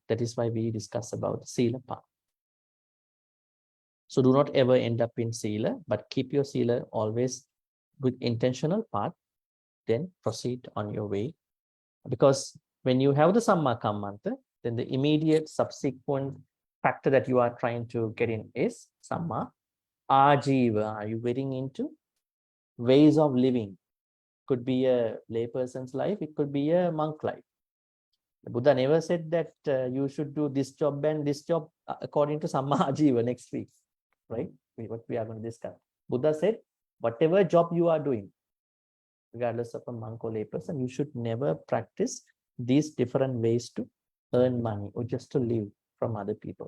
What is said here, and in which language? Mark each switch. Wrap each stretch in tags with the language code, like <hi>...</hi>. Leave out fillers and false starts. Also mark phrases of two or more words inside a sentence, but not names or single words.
<en>That is why we discuss about the sila part. So do not ever end up in sila, but keep your sila always with intentional part, then proceed on your way. Because when you have the sammākammanta, then the immediate subsequent factor that you are trying to get in is</en> <pi>samma ajiva.</pi> <en>Are you getting into ways of living? Could be a layperson's life, it could be a monk life. The Buddha never said that you should do this job and this job according to</en> <pi>Samma Ajiva</pi> <en>next week, right? What we are going to discuss. Buddha said, whatever job you are doing, regardless of a monk or layperson, you should never practice these different ways to earn money or just to live from other people.</en>